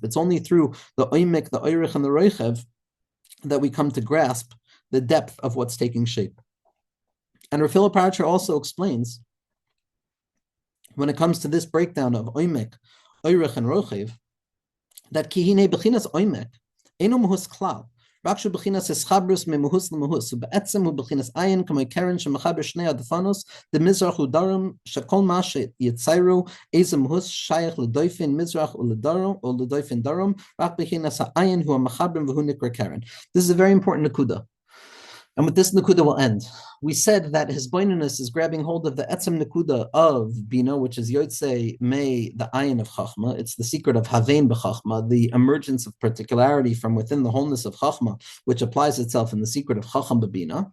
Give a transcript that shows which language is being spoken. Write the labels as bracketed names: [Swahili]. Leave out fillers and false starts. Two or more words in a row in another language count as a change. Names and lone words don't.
[English] It's only through the oimek, the oirich, and the roichev that we come to grasp the depth of what's taking shape. And Rav Hillel Parcha also explains, when it comes to this breakdown of oimek, oirich, and rochev, that [Hebrew] כי הנה בחינת עומק, אינו מהות כלל, רק שהוא בחינת התחברות מהות למהות, ובעצם הוא בחינת עין כמו קרן שמחבר שני דפנות, the מזרח ודרום שכל מה שיצוירו, איזה מהות שייך לדופן מזרח ולדרום, or לדופן דרום, רק בחינת העין הוא המחברים והוא נקרא קרן. [English] This is a very important nakuda. And with this nakuda will end. we said that his boinaness is grabbing hold of the [Hebrew] עצם נקודה [English] of Bina, which is Yotze May, the ayin of Chachma. It's the secret of [Hebrew] הבן בחכמה, [English] the emergence of particularity from within the wholeness of Chachma, which applies itself in the secret of [Hebrew] חכם בבינה.